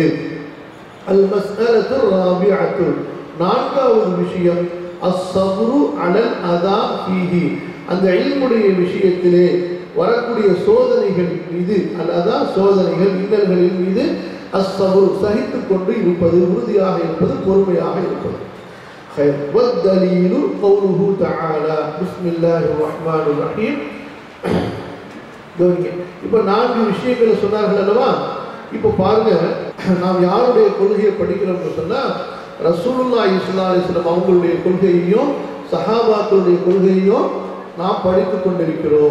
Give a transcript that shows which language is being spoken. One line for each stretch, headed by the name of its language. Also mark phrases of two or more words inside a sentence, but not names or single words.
Arabic: المسألة الرابعة,
Tamil: நான்காவது விஷயம்
Arabic: الصبر على الأذى فيه,
Tamil: அந்த இல்முடைய விஷயத்திலே வரக்கூடிய சோதனைகள் மீது, அல்லதா சோதனைகள் இன்னல்களின் மீது அஸ்ஸப்ரு சகித்து கொண்டு இருப்பது, உறுதியாக இருப்பது, பொறுமையாக இருப்பது.
Arabic: والدليل قوله تعالى بسم الله الرحمن الرحيم.
Tamil: இப்போ 4 விஷயங்களை சொன்னார்கள் அல்லவா? இப்போ பாருங்க, நாம் யாருடைய கொள்கையை படிக்கிறோம்னு சொன்னா
Arabic: رسول الله صلى الله عليه وسلم
Tamil: அவங்களுடைய கொள்கையையும் சஹாபாக்களுடைய கொள்கையையும் நாம் படித்து கொண்டிருக்கிறோம்.